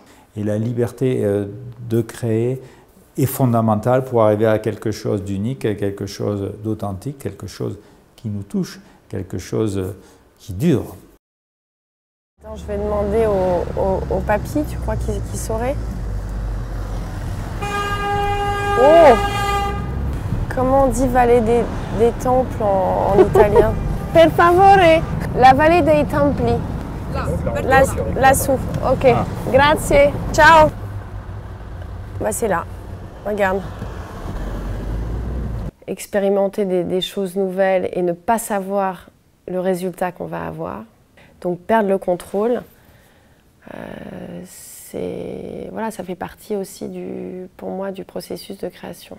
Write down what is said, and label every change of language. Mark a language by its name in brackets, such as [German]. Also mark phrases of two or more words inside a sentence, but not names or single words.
[French] Et la liberté de créer est fondamentale pour arriver à quelque chose d'unique, quelque chose d'authentique, quelque chose qui nous touche, quelque chose qui dure. Attends, je vais demander au papy, tu crois qu'il saurait? Oh! Comment on dit vallée des temples en italien? [Italian] Per favore, [French] la vallée [Italian] dei templi. Lassù, ok. Grazie, ciao! [French] Bah c'est là, regarde. Expérimenter des choses nouvelles et ne pas savoir le résultat qu'on va avoir. Donc perdre le contrôle, voilà, ça fait partie aussi pour moi du processus de création.